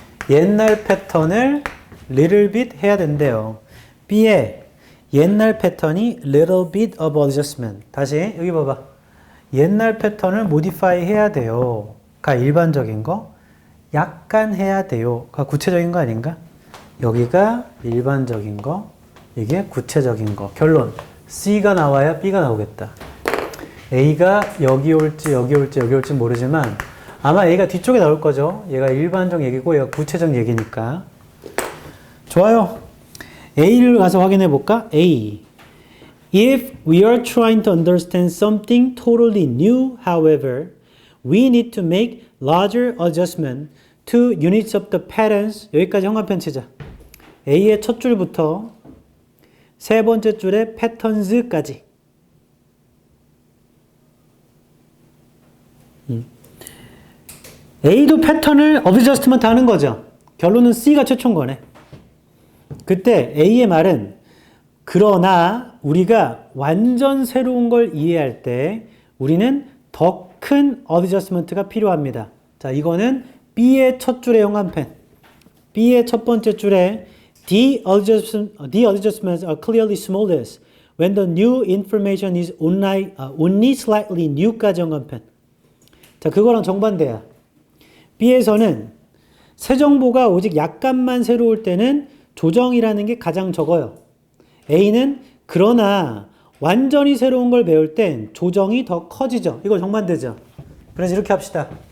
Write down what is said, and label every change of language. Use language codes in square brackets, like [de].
[ko] 옛날 패턴을 little bit 해야 된대요. B에 옛날 패턴이 [en] little bit of adjustment. [ko] 다시 여기 봐봐. 옛날 패턴을 modify 해야 돼요. 가 일반적인 거. 약간 해야 돼요. 가 구체적인 거 아닌가? 여기가 일반적인 거. 이게 구체적인 거. 결론. C가 나와야 B가 나오겠다. A가 여기 올지 여기 올지 여기 올지 모르지만 아마 A가 뒤쪽에 나올 거죠. 얘가 일반적 얘기고 얘가 구체적 얘기니까. 좋아요. A를 가서 확인해 볼까? A. [en] If we are trying to understand something totally new, however, we need to make larger adjustment two units of the patterns. [ko] 여기까지 형광펜 치자. A의 첫 줄부터 세 번째 줄의 patterns까지. A도 패턴을 어드저스트먼트 하는 거죠. 결론은 C가 최초인 거네. 그때 A의 말은 그러나 우리가 완전 새로운 걸 이해할 때 우리는 더 큰 어드저스먼트가 필요합니다. 자, 이거는 B의 첫 줄의 형광펜. B의 첫 번째 줄에 [en] the adjustments are clearly smallest when the new information is only slightly new까지 [ko] 형광펜. 자, 그거랑 정반대야. B에서는 새 정보가 오직 약간만 새로울 때는 조정이라는 게 가장 적어요. A는 그러나 완전히 새로운 걸 배울 땐 조정이 더 커지죠. 이거 정반대죠. 그래서 이렇게 합시다.